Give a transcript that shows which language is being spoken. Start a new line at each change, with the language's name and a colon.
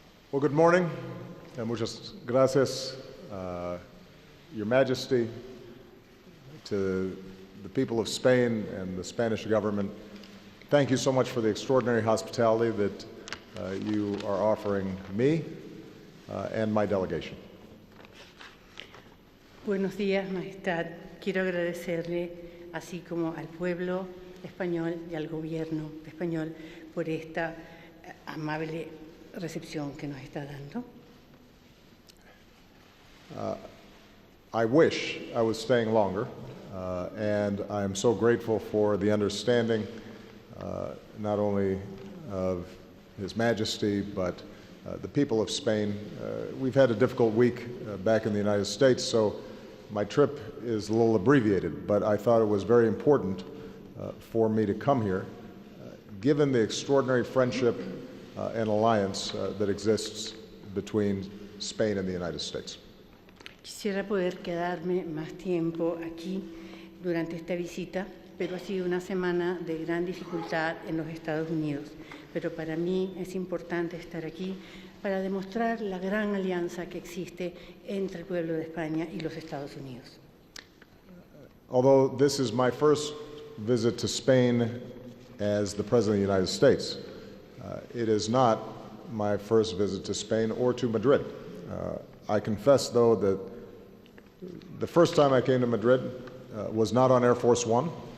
English: Well, good morning, and
Spanish: muchas gracias,
English: Your Majesty, to the people of Spain and the Spanish government. Thank you so much for the extraordinary hospitality that you are offering me and my delegation.
Spanish: Buenos días, Majestad. Quiero agradecerle, así como al pueblo español y al gobierno español, por esta amable recepción que nos está dando.
English: I wish I was staying longer, and I am so grateful for the understanding not only of His Majesty, but the people of Spain. We've had a difficult week back in the United States, so my trip is a little abbreviated, but I thought it was very important for me to come here, given the extraordinary friendship and alliance that exists between Spain and the United States.
Spanish: Quisiera poder quedarme más tiempo aquí durante esta visita, pero ha sido una semana de gran dificultad en los Estados Unidos. Pero para mí es importante estar aquí para demostrar la gran alianza que existe entre el pueblo de España y los Estados Unidos.
English: Although this is my first visit to Spain as the President of the United States, it is not my first visit to Spain or to Madrid. I confess, though, that the first time I came to Madrid was not on Air Force One.